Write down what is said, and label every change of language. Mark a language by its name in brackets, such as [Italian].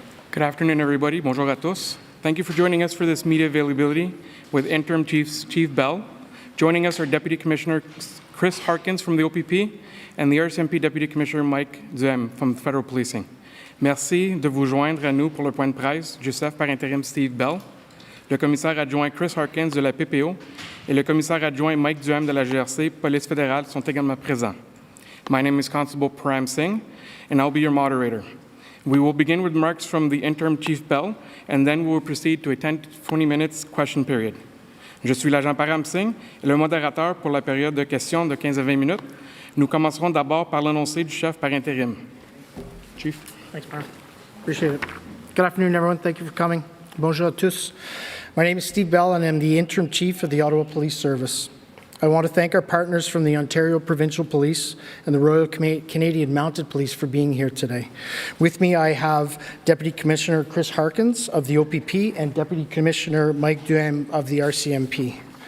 [English] Good afternoon, everybody. [French] Bonjour à tous. [English] Thank you for joining us for this media availability with Interim Chief Bell. Joining us are Deputy Commissioner Chris Harkins from the OPP and the RCMP Deputy Commissioner Mike Duhem from Federal Policing. [French] Merci de vous joindre à nous pour le point de presse du chef par intérim Steve Bell, le commissaire adjoint Chris Harkins de la PPO et le commissaire adjoint Mike Duhem de la GRC Police fédérale sont également présents. [English] My name is Constable Param Singh, and I'll be your moderator. We will begin with remarks from the Interim Chief Bell, and then we will proceed to a 10 to 20 minutes question period. [French] Je suis l'agent Param Singh et le modérateur pour la période de questions de 15 à 20 minutes. Nous commencerons d'abord par l'annoncé du chef par intérim. [English] Chief. Thanks, Param. Appreciate it. Good afternoon, everyone. Thank you for coming. [French] Bonjour à tous. [English] My name is Steve Bell, and I'm the Interim Chief of the Ottawa Police Service. I want to thank our partners from the Ontario Provincial Police and the Royal Canadian Mounted Police for being here today. With me, I have Deputy Commissioner Chris Harkins of the OPP and Deputy Commissioner Mike Duhem of the RCMP.